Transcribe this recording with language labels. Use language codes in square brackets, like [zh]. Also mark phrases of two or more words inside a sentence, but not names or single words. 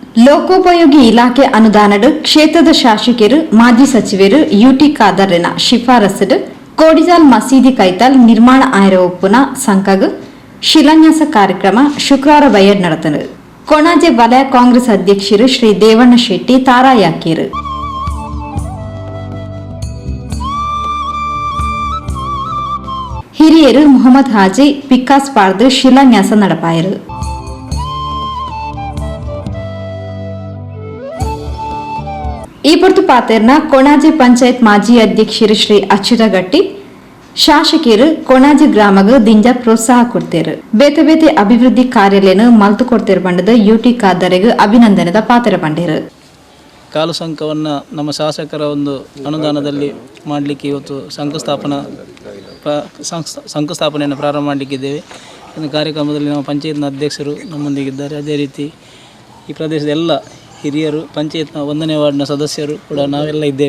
[tcy] ಲೋಕೋಪಯೋಗಿ ಇಲಾಖೆ ಅನುದಾನದ ಕ್ಷೇತ್ರದ ಶಾಸಕರು ಮಾಜಿ ಸಚಿವರು ಯುಟಿ ಖಾದರ್ನ ಶಿಫಾರಸು ಕೋಡಿಜಾಲ್ ಮಸೀದಿ ಕೈತಾಲ್ ನಿರ್ಮಾಣ ಆಯ್ರ ಒಪ್ಪುನ ಸಂಕಗ್ ಶಿಲಾನ್ಯಾಸ ಕಾರ್ಯಕ್ರಮ ಶುಕ್ರವಾರ ಬಯಡ್ ನಡೆದನು. ಕೊಣಾಜೆ ವಲಯ ಕಾಂಗ್ರೆಸ್ ಅಧ್ಯಕ್ಷರು ಶ್ರೀ ದೇವಣ್ಣ ಶೆಟ್ಟಿ ತಾರಾಯಾಕಿರು. ಹಿರಿಯರು ಮೊಹಮ್ಮದ್ ಹಾಜಿ ಪಿಕ್ಕಾಸ್ ಪಾರ್ದು ಶಿಲಾನ್ಯಾಸ ನಡಪಾಯರು. ಈ ಹೊರತು ಪಾತೆರ್ನ ಕೊಣಾಜೆ ಪಂಚಾಯತ್ ಮಾಜಿ ಅಧ್ಯಕ್ಷರು ಶ್ರೀ ಅಚ್ಯುತಗಟ್ಟಿ ಶಾಸಕರು ಕೊಣಾಜೆ ಗ್ರಾಮಗ ದಿಂಜ ಪ್ರೋತ್ಸಾಹ ಕೊಡ್ತೇರು. ಬೇತೆ ಬೇತೆ ಅಭಿವೃದ್ಧಿ ಕಾರ್ಯಾಲಯನ ಮಲ್ತು ಕೊಡ್ತೇರು ಬಂಡದ ಯುಟಿ ಖಾದರ್ಗೆ ಅಭಿನಂದನೆದ ಪಾತ್ರ ಬಂಡೇರು. [kn] ಕಾಲು ಸಂಘವನ್ನು ನಮ್ಮ ಶಾಸಕರ ಒಂದು ಅನುದಾನದಲ್ಲಿ ಮಾಡಲಿಕ್ಕೆ ಇವತ್ತು ಶಂಕುಸ್ಥಾಪನೆಯನ್ನು ಪ್ರಾರಂಭ ಮಾಡಲಿಕ್ಕಿದ್ದೇವೆ. ಒಂದು ಕಾರ್ಯಕ್ರಮದಲ್ಲಿ ನಮ್ಮ ಪಂಚಾಯತ್ನ ಅಧ್ಯಕ್ಷರು ನಮ್ಮೊಂದಿಗಿದ್ದಾರೆ. ಅದೇ ರೀತಿ ಈ ಪ್ರದೇಶದ ಎಲ್ಲ ಹಿರಿಯರು, ಪಂಚಾಯತ್ನ 1ನೇ ವಾರ್ಡ್ನ ಸದಸ್ಯರು ಕೂಡ ನಾವೆಲ್ಲ ಇದ್ದೇವೆ.